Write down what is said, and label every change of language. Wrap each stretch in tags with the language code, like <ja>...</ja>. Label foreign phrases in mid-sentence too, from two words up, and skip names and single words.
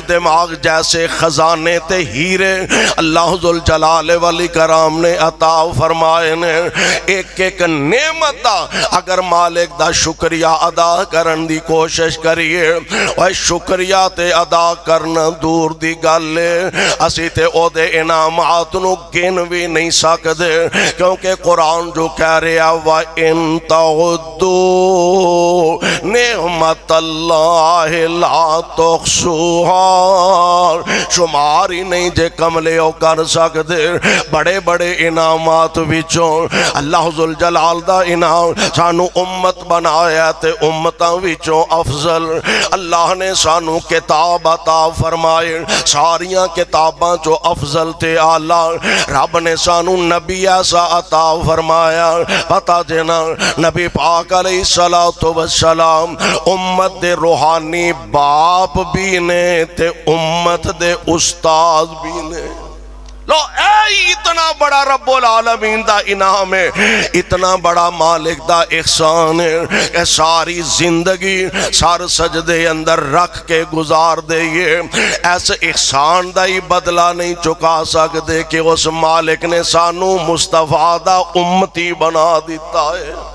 <pa>دماغ جیسے خزانے تے ہیرے اللہ ذوالجلال والی کرام نے عطا فرمائے نے ایک ایک نعمت اگر مالک دا شکریہ ادا کرن دی کوشش کریے اور شکریہ تے ادا کرنا دور دی گلے اسی تے او دے انعامات نو گن بھی نہیں سکدے کیونکہ قرآن جو کہہ رہا وَإِن</pa> <ar>تَعُدُّوا نِعْمَتَ اللَّهِ لَا تُحْصُوهَا</ar> <pa>شمار ہی نہیں جے کملے او کر سکدے بڑے بڑے انعامات وچوں اللہ ذوالجلال دا انعام سانو امت بنایا تے امتاں وچوں افضل اللہ نے سانو کتاب عطا فرمائے ساریاں کتاباں چو افضل تے آلہ رب نے سانو نبی ایسا عطا فرمایا پتا جنا نبی پاک علیہ السلام امت دے روحانی باپ بھی نے تے امت دے استاد بھی نے لو اے اتنا بڑا رب العالمین دا انعام ہے اتنا بڑا مالک دا احسان ہے کہ ساری زندگی سار سجدے اندر رکھ کے گزار دے یہ ایسے احسان دا ہی بدلہ نہیں چکا سکتے کہ اس مالک نے سانو مصطفیٰ دا امتی بنا دیتا ہے</pa>